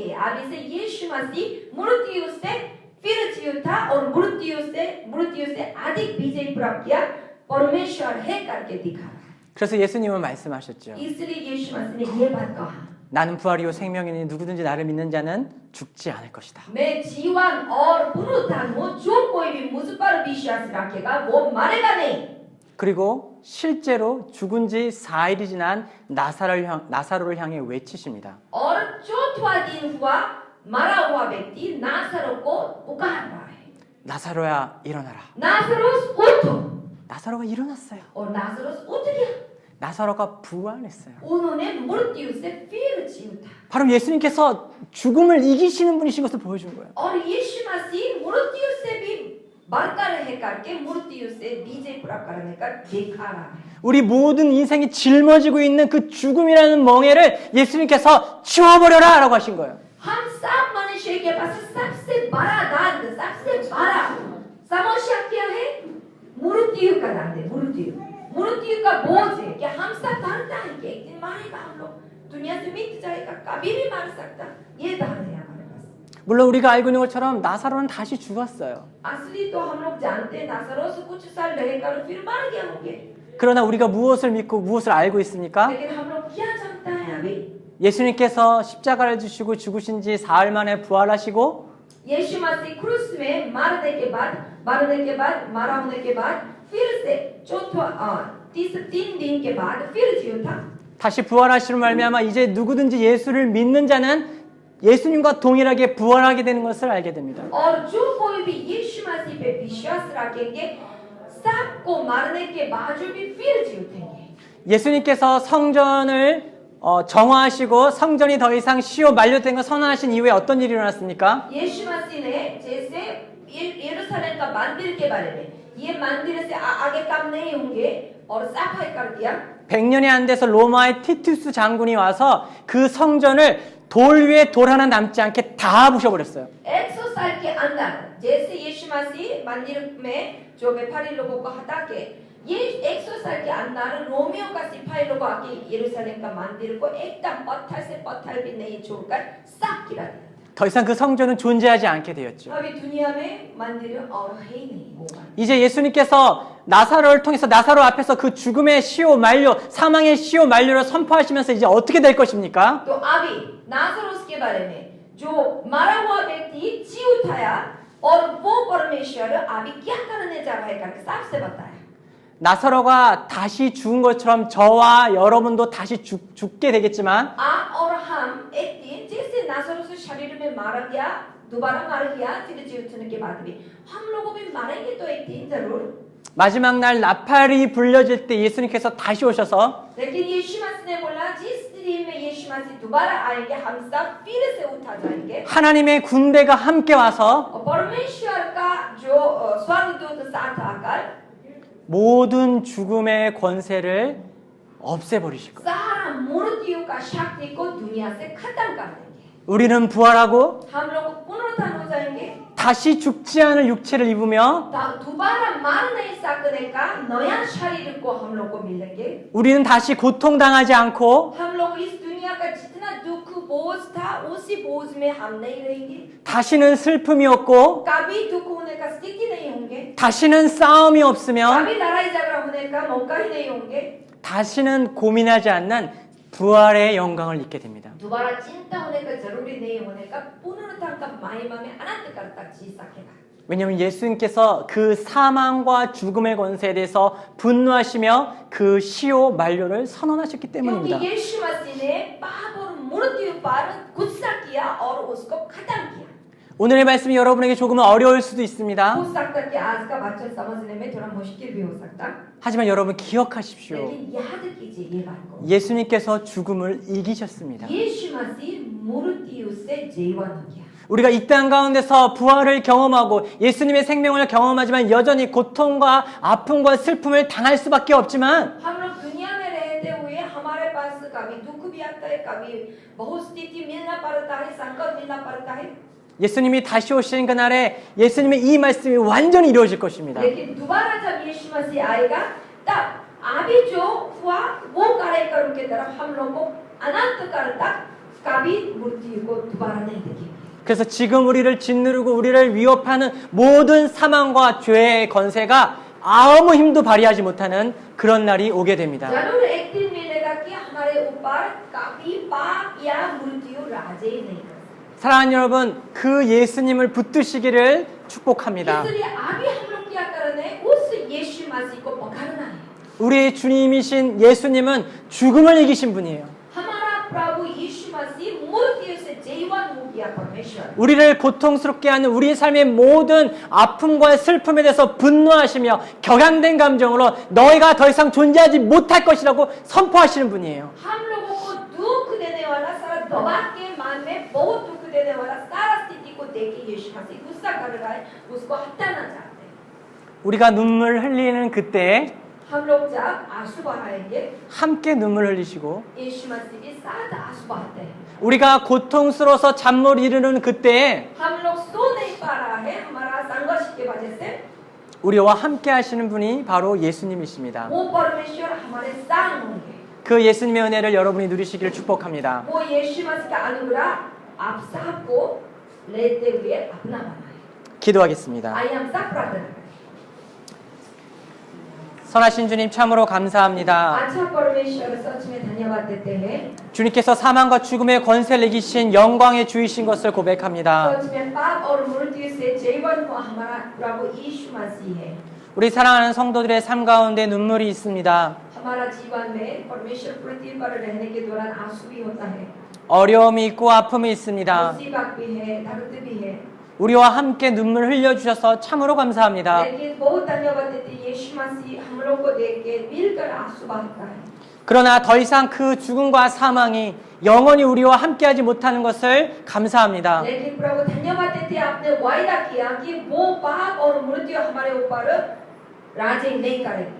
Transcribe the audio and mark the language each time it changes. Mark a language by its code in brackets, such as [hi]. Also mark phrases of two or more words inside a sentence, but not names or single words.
[hi] अभी से यीशु मसीह मृत्यु से फिर जीता और मृत्यु से अधिक विजय प्राप्त किया, परमेश्वर है करके दिखा। [ko] 그래서 예수님은 말씀하셨죠. [hi] इसलिए यीशु मसीह ने ये बात कहा, [ko] 나는 부활이요 생명이니 누구든지 나를 믿는 자는 죽지 않을 것이다. [hi] मैं जीवन और पुनरुत्थान हूँ, जो कोई भी मुझ पर विश्वास रखेगा वो मरेगा नहीं। [ko] 그리고 실제로 죽은 지 4일이 지난 나사로를 향해 외치십니다. [hi] और चौथा दिन हुआ मरा हुआ व्यक्ति नासरो को पुकार रहा है, [ko] 나사로야 일어나라. [hi] नासरोस उठ। [ko] 나사로가 일어났어요. [hi] और नासरोस उठ गया, [ko] 나사로가 부활했어요. [hi] उन्होंने मृत्यु से फिर जी उठा। [ko] 바로 예수님께서 죽음을 이기시는 분이신 것을 보여준 거예요. [hi] और यीशु मसीह मृत्यु से भी बढ़कर है करके मृत्यु से विजय प्राप्त करने का दिखा रहा है। [ko] 우리 모든 인생이 짊어지고 있는 그 죽음이라는 멍에를 예수님께서 치워버려라 라고 하신 거예요. [hi] हम सब मनुष्य के पास सबसे बड़ा दान, सबसे बड़ा समस्या क्या है? मृत्यु का दान है। मृत्यु का बोझ है कि हम सब जानता है कि एक दिन मरेगा, हम लोग दुनिया से मिट जाएगा, कभी भी मर सकता, ये दान है हमारे पास। [ko] 물론 우리가 알고 있는 것처럼 나사로는 다시 죽었어요. [hi] असली तो हम लोग जानते हैं, नासरोस कुछ साल रहेगा और फिर मर गया होंगे। [ko] 그러나 우리가 무엇을 믿고 무엇을 알고 있습니까? [hi] लेकिन हम लोग क्या जानता है अभी? [ko] 예수님께서 십자가를 지시고 죽으신 지 사흘 만에 부활하시고 [hi] यीशु मसीह क्रूस में मरने के बाद मरा होने के बाद फिर से तीन दिन के बाद फिर जी उठा। [ko] 다시 부활하시는 말미암아 이제 누구든지 예수를 믿는 자는 예수님과 동일하게 부활하게 되는 것을 알게 됩니다. [hi] और जो कोई भी यीशु मसीह पे विश्वास रखेंगे, सबको मरने के बावजूद भी फिर जी उठेंगे। [ko] 예수님께서 성전을 정화하시고 성전이 더 이상 시효 만료된 걸 선언하신 이후에 어떤 일이 일어났습니까? [hi] यीशु मसीह ने जैसे यरूशलेम का मंदिर के बारे में, ये मंदिर से आगे काम नहीं होंगे और सफाई कर दिया। [ko] 100년이 안 돼서 로마의 티투스 장군이 와서 그 성전을 돌 위에 돌 하나 남지 않게 다 부셔버렸어요. [hi] 100 साल के अंदर जैसे यीशु मसीह मंदिर में जो व्यापारी लोगों को हटा के, ये 100 साल के अंदर रोमियो का सिपाही लोग आके यरूशलेम का मंदिर को एकदम पत्थर से पत्थर भी नहीं छोड़कर साफ गिरा दिया। [ko] 더 이상 그 성전은 존재하지 않게 되었죠. [hi] अभी दुनिया में मंदिर और है ही नहीं होगा। [ko] 이제 예수님께서 나사로를 통해서 나사로 앞에서 그 죽음의 시효 만료, 사망의 시효 만료를 선포하시면서 이제 어떻게 될 것입니까? [hi] तो अभी नासरोस के बारे में जो मरा हुआ व्यक्ति जी उठाया और वो परमेश्वर अभी क्या करने जा रहा है करके साफ से बताया। [ko] 나사로가 다시 죽은 것처럼 저와 여러분도 다시 죽게 되겠지만 [hi] आप और हम एक दिन जैसे नासरोस शरीर में मारा गया, दोबारा मारा गया, फिर जी उठने के बाद भी हम लोगों भी मारेंगे तो एक दिन जरूर। [ko] 마지막 날 나팔이 불려질 때 예수님께서 다시 오셔서 [hi] लेकिन यीशु मसीह ने बोला जिस दिन दिन में यीशु मसीह दोबारा आएंगे हम सब फिर से उठा जाएंगे [ko] 하나님의 군대가 함께 와서 [hi] और परमेश्वर का जो स्वर्गदूत साथ आकर [ko] 모든 죽음의 권세를 없애버리실 거예요. [hi] सारा मूर्तियों का शक्ति को दुनिया से खत्म कर देंगे [ko] 우리는 부활하고 [hi] हम लोग पुनरुत्थान हो जाएंगे [ko] 다시 죽지 않을 육체를 입으며 [hi] दोबारा मार नहीं सकने का नया शरीर को हम लोग को मिलेंगे [ko] 우리는 다시 고통당하지 않고 [hi] हम लोग इस दुनिया का जितना दुख बोझ था उसी बोझ में हम नहीं रहेंगे [ko] 다시는 슬픔이 없고 [hi] कभी दुख होने का स्थिति नहीं होंगे [ko] 다시는 싸움이 없으며 [hi] कभी लड़ाई झगड़ा होने का मौका ही नहीं होंगे [ko] 다시는 고민하지 않는 부활의 영광을 입게 됩니다. [hi] दोबारा चिंता होने का जरूरी नहीं होने का पुनरुत्थान का महिमा में अनंत काल तक जी सकेगा [ko] 왜냐하면 예수님께서 그 사망과 죽음의 권세에 대해서 분노하시며 그 시효 만료를 선언하셨기 때문입니다. [hi] क्योंकि यीशु मसीह ने पाप और मृत्यु पर गुस्सा किया और उसको खत्म किया [ko] 오늘의 말씀이 여러분에게 조금은 어려울 수도 있습니다. [hi] हो सकता है कि आज का वचन समझने में थोड़ा मुश्किल भी हो सकता [ko] 하지만 여러분 기억하십시오. [hi] लेकिन याद कीजिए ये बात को [ko] 예수님께서 죽음을 이기셨습니다. [hi] यीशु मसीह मृत्यु से जीवन हो गया [ko] 우리가 이 땅 가운데서 부활을 경험하고 예수님의 생명을 경험하지만 여전히 고통과 아픔과 슬픔을 당할 수밖에 없지만 [hi] हम लोग दुनिया में रहते हुए हमारे पास कभी दुख भी आता है कभी बहुत स्थिति मिलना पड़ता है संकट मिलना पड़ता है [ko] 예수님이 다시 오시는 그날에 예수님의 이 말씀이 완전히 이루어질 것입니다. [hi] लेकिन दोबारा जब यीशु मसीह आएगा तब अभी जो हुआ वो कार्यक्रम के तरफ हम लोग को अनंत काल तक कभी मृत्यु को दोबारा नहीं देखेंगे [ko] 그래서 지금 우리를 짓누르고 우리를 위협하는 모든 사망과 죄의 건세가 아무 힘도 발휘하지 못하는 그런 날이 오게 됩니다. [hi] जरूर एक दिन मिलेगा कि हमारे ऊपर कभी पाप या मृत्यु राजे ही नहीं [ko] 사랑하는 여러분, 그 예수님을 붙드시기를 축복합니다. [hi] इसलिए अभी हम लोग क्या करना है उस यीशु मसीह को पकड़ना है [ko] 우리 주님이신 예수님은 죽음을 이기신 분이에요. [hi] हमारा प्रभु यीशु मसीह मृत्यु से जीवन हो गया परमेश्वर [ko] 우리를 고통스럽게 하는 우리 삶의 모든 아픔과 슬픔에 대해서 분노하시며 격양된 감정으로 너희가 더 이상 존재하지 못할 것이라고 선포하시는 분이에요. [hi] हम लोगों को दुख देने वाला सारा दबा के मन में बहुत दुख देने वाला सारा स्थिति को देख के यीशु मसीह गुस्सा कर रहा है उसको हटाना चाहते हैं [ko] 우리가 눈물 흘리는 그때 [hi] हम लोग जब आंसू बहाएंगे [ko] 함께 눈물 흘리시고 [hi] यीशु मसीह के साथ आंसू बहाते हैं [ko] 우리가 고통스러워서 잠 못 이루는 그때 [hi] हम लोग सो नहीं पा रहा है हमारा संघर्ष के वजह से [ko] 우리와 함께 하시는 분이 바로 예수님이십니다. [hi] वो परमेश्वर हमारे साथ होंगे [ko] 그 예수님의 은혜를 여러분이 누리시기를 축복합니다. [hi] वो यीशु मसीह का अनुग्रह आप सबको लेते हुए अपना बनाए [ko] 기도하겠습니다. [hi] आइए हम सब प्रार्थना करें [ko] 선하신 주님 참으로 감사합니다. [hi] अच्छा परमेश्वर सच में धन्यवाद देते हैं [ko] 주님께서 사망과 죽음의 권세를 이기신 영광의 주이신 것을 고백합니다. [hi] सच में पाप और मृत्यु से जीवन को हमारा प्रभु यीशु मसीह है [ko] 우리 사랑하는 성도들의 삶 가운데 눈물이 있습니다. [hi] हमारा जीवन में परमेश्वर पृथ्वी पर रहने के दौरान आंसू भी होता है [ko] 어려움이 있고 아픔이 있습니다. [hi] मुसीबत भी है दर्द भी है [ko] 우리와 함께 눈물 흘려주셔서 참으로 감사합니다. [hi] लेकिन बहुत धन्यवाद देते हैं यीशु मसीह हम लोग को देख के मिलकर आंसू बहाता है [ko] 그러나 더 이상 그 죽음과 사망이 영원히 우리와 함께하지 못하는 것을 감사합니다. [hi] लेकिन प्रभु धन्यवाद देते हैं आपने वायदा किया कि वो पाप और मृत्यु हमारे ऊपर राज नहीं करेंगे